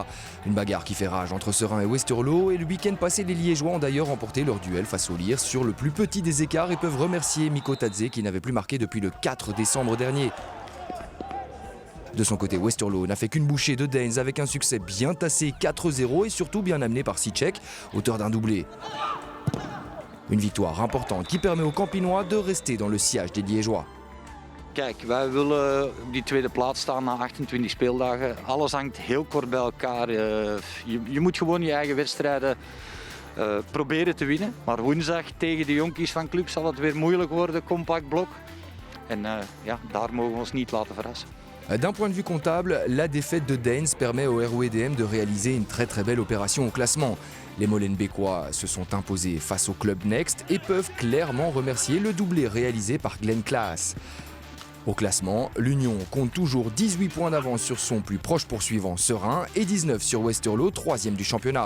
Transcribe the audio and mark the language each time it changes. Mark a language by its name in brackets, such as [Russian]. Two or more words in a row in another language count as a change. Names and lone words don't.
[French] Une bagarre qui fait rage entre Serein et Westerlo, et le week-end passé les Liégeois ont d'ailleurs remporté leur duel face aux Liers sur le plus petit des écarts et peuvent remercier Mikko Tadze qui n'avait plus marqué depuis le 4 décembre dernier. De son côté, Westerlo n'a fait qu'une bouchée de Danes avec un succès bien tassé 4-0 et surtout bien amené par Sicek, auteur d'un doublé. Une victoire importante qui permet aux Campinois de rester dans le sillage des Liégeois. [Dutch] Kijk, wij willen op die tweede plaats staan na 28 speeldagen. Alles hangt heel kort bij elkaar. Je moet gewoon je eigen wedstrijden proberen te winnen. Maar woensdag tegen de jonkies van club zal het weer moeilijk worden, compact blok. En daar mogen we ons niet laten verrassen. [French] D'un point de vue comptable, la défaite de Danes permet au RWDM de réaliser une très belle opération au classement. Les Molenbeekois se sont imposés face au club Next et peuvent clairement remercier le doublé réalisé par Glenn Klaas. Au classement, l'Union compte toujours 18 points d'avance sur son plus proche poursuivant Serein et 19 sur Westerlo, 3e du championnat.